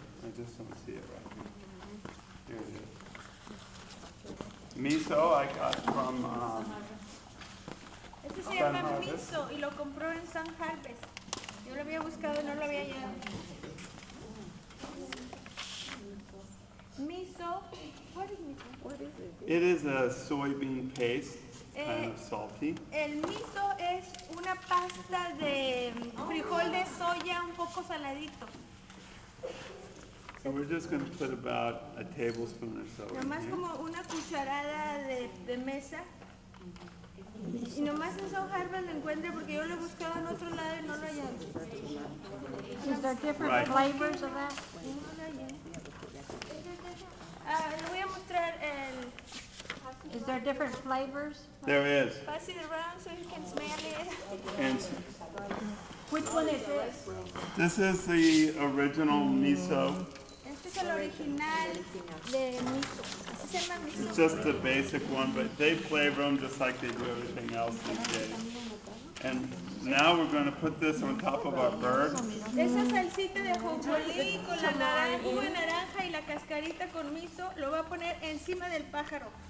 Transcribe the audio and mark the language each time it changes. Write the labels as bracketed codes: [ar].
[en] I just don't see it right here. Here it is. Miso I got from, [es] Este se llama miso y lo compró en Sun Harvest. Yo lo había buscado y no lo había hallado. [en] Miso, what is miso? What is it? it is a soybean paste, kind of salty. [es] El miso es una pasta de frijol de soya un poco saladito. [en] So we're just going to put about a tablespoon or so in [es] Nomás [en] here. [es] como una cucharada de mesa. Y nomás en Sun Harvest lo encuentre porque yo lo he buscado en otro lado y no lo he hallado. [en] Is there different Right. flavors of that? [es] No lo hallé. Le voy a mostrar el... [en] Is there different flavors? There is. Pass it around so you can smell it. And Which one is this? this is the original miso. [es] Este es el original de miso. Así se llama miso. [en] It's just the basic one, but they flavor them just like they do everything else these days. And now we're going to put this on top of our bird. [es] Esa salsita de ajonjolí con la naranja, jugo de naranja y la cascarita con miso lo va a poner encima del pájaro.